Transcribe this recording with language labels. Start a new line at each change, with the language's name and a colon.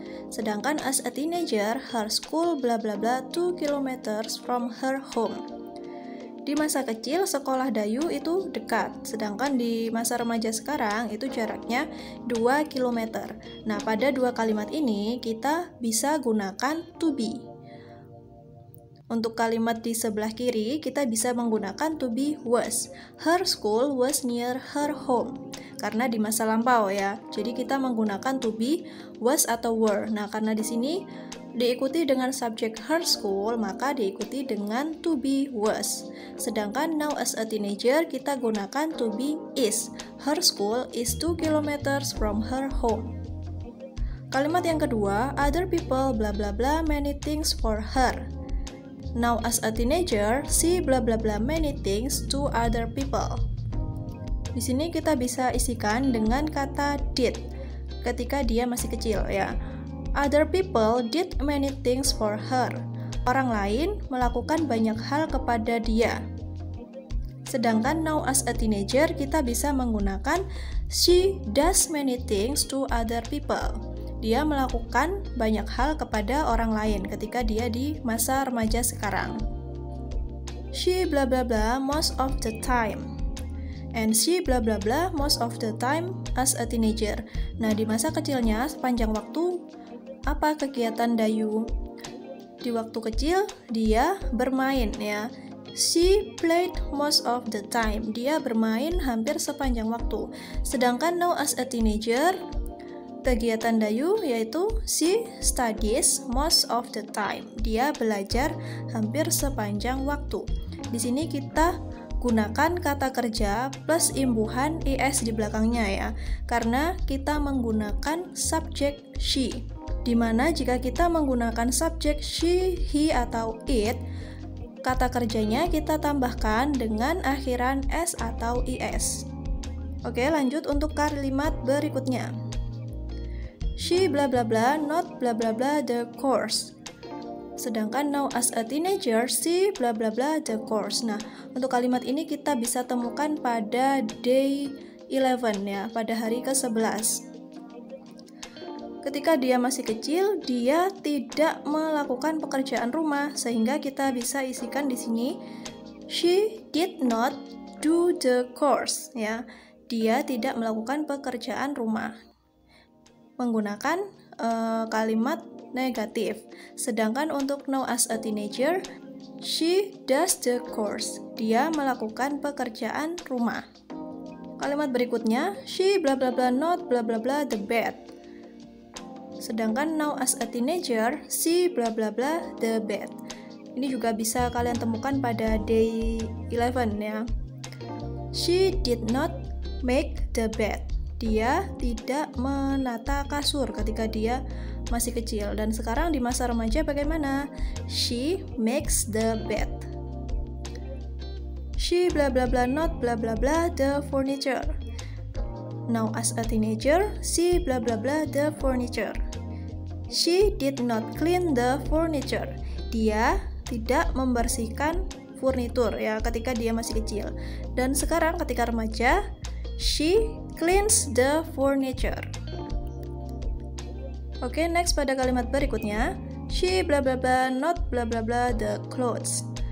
English: Sedangkan as a teenager, her school bla bla bla 2 kilometers from her home.
Indonesian: Di masa kecil, sekolah Dayu itu dekat, sedangkan di masa remaja sekarang itu jaraknya 2 km. Nah, pada dua kalimat ini kita bisa gunakan to be. Untuk kalimat di sebelah kiri, kita bisa menggunakan to be was.
English: Her school was near her home.
Indonesian: Karena di masa lampau ya. Jadi kita menggunakan to be, was atau were. Nah, karena di sini diikuti dengan subjek her school, maka diikuti dengan to be was.
English: Sedangkan now as a teenager,
Indonesian: kita gunakan
English: to be is. Her school is 2 kilometers from her home.
Indonesian: Kalimat yang kedua,
English: other people blah blah blah many things for her. Now as a teenager, she blah blah blah many things to other people.
Indonesian: Di sini kita bisa isikan dengan kata did ketika dia masih kecil ya.
English: Other people did many things for her.
Indonesian: Orang lain melakukan banyak hal kepada dia.
English: Sedangkan now as a teenager
Indonesian: kita bisa menggunakan
English: she does many things to other people.
Indonesian: Dia melakukan banyak hal kepada orang lain ketika dia di masa remaja sekarang.
English: She blah blah blah most of the time. And she blah blah blah most of the time as a teenager.
Indonesian: Nah, di masa kecilnya sepanjang waktu, apa kegiatan Dayu? Di waktu kecil dia bermain ya.
English: She played most of the time.
Indonesian: Dia bermain hampir sepanjang waktu.
English: Sedangkan now as a teenager,
Indonesian: kegiatan Dayu yaitu
English: she studies most of the time.
Indonesian: Dia belajar hampir sepanjang waktu. Di sini kita gunakan kata kerja plus imbuhan is di belakangnya ya. Karena kita menggunakan subjek she. Dimana jika kita menggunakan subjek she, he, atau it, kata kerjanya kita tambahkan dengan akhiran s atau is. Oke, lanjut untuk kalimat berikutnya.
English: She blah blah blah not blah blah blah the course. Sedangkan now as a teenager, she blah blah blah the course.
Indonesian: Nah, untuk kalimat ini kita bisa temukan pada day 11 ya, pada hari ke-11. Ketika dia masih kecil, dia tidak melakukan pekerjaan rumah, sehingga kita bisa isikan di sini
English: she did not do the course
Indonesian: ya. Dia tidak melakukan pekerjaan rumah. Menggunakan kalimat negatif. Sedangkan untuk now as a teenager, she does the chores. Dia melakukan pekerjaan rumah. Kalimat berikutnya,
English: she bla bla bla not bla bla bla the bed. Sedangkan now as a teenager, she bla bla bla the bed.
Indonesian: Ini juga bisa kalian temukan pada day 11 ya.
English: She did not make the bed.
Indonesian: Dia tidak menata kasur ketika dia masih kecil. Dan sekarang di masa remaja bagaimana?
English: She makes the bed. She bla bla bla not bla bla bla the furniture. Now as a teenager, she bla bla bla the furniture. She did not clean the furniture.
Indonesian: Dia tidak membersihkan furnitur ya ketika dia masih kecil. Dan sekarang ketika remaja,
English: she cleans the furniture. Oke, next
Indonesian: pada kalimat berikutnya,
English: she bla bla bla not bla bla bla the clothes.